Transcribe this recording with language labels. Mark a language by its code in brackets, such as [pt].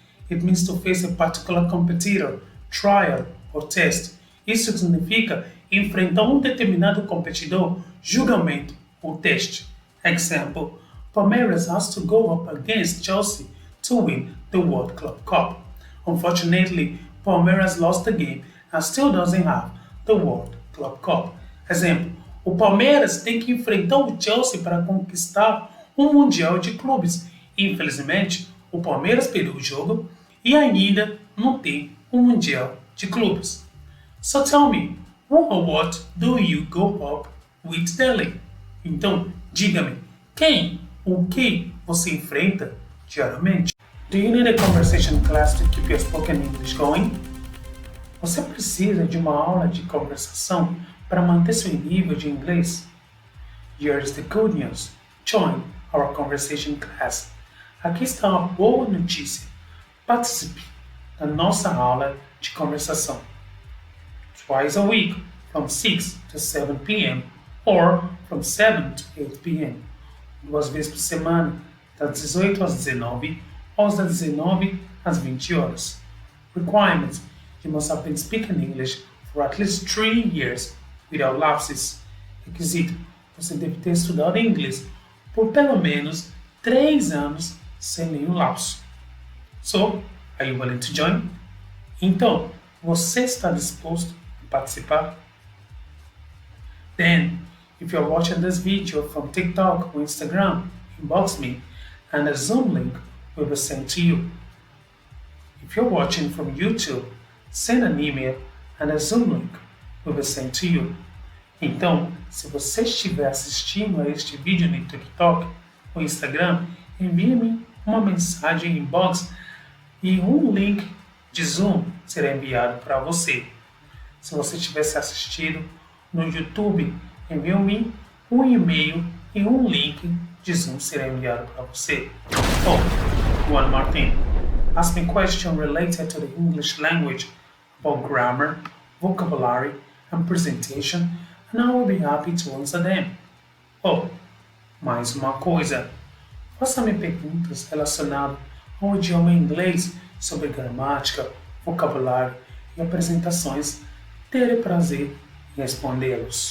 [en] It means to face a particular competitor, trial or test. [pt] Isso significa enfrentar um determinado competidor, julgamento ou teste. [en] Example: Palmeiras has to go up against Chelsea to win the World Club Cup. Unfortunately, Palmeiras lost the game and still doesn't have the World Club Cup. [pt] Exemplo: o Palmeiras tem que enfrentar o Chelsea para conquistar um Mundial de Clubes. Infelizmente, o Palmeiras perdeu o jogo e ainda não tem um Mundial de Clubes. [en] So tell me, who or what do you go up with daily? [pt] Então, diga-me, quem ou que você enfrenta diariamente? [en] Do you need a conversation class to keep your spoken English going? [pt] Você precisa de uma aula de conversação para manter seu nível de inglês? [en] Here's the good news. Join our conversation class. [pt] Aqui está uma boa notícia. Participe da nossa aula de conversação. [en] Twice a week, from 6 to 7 p.m. or from 7 to 8 p.m. [pt] Duas vezes por semana, das 18 às 19 ou das 19 às 20 horas. [en] Requirements: you must have been speaking English for at least 3 years without lapses. [pt] Requisito: você deve ter estudado inglês por pelo menos 3 anos sem nenhum lapso. [en] So, are you willing to join? [pt] Então, você está disposto a participar? [en] Then, if you're watching this video from TikTok or Instagram, inbox me and a Zoom link will be sent to you. If you're watching from YouTube, send an email and a Zoom link will be sent to you. [pt] Então, se você estiver assistindo a este vídeo no TikTok ou Instagram, envie-me uma mensagem inbox e um link de Zoom será enviado para você. Se você tivesse assistido no YouTube, envie-me um e-mail e um link de Zoom será enviado para você. [en] Oh, one more thing. Ask me questions related to the English language about grammar, vocabulary, and presentation, and I will be happy to answer them. [pt] Oh, mais uma coisa. Faça-me perguntas relacionadas ao idioma inglês sobre gramática, vocabulário e apresentações. Terei prazer em respondê-los.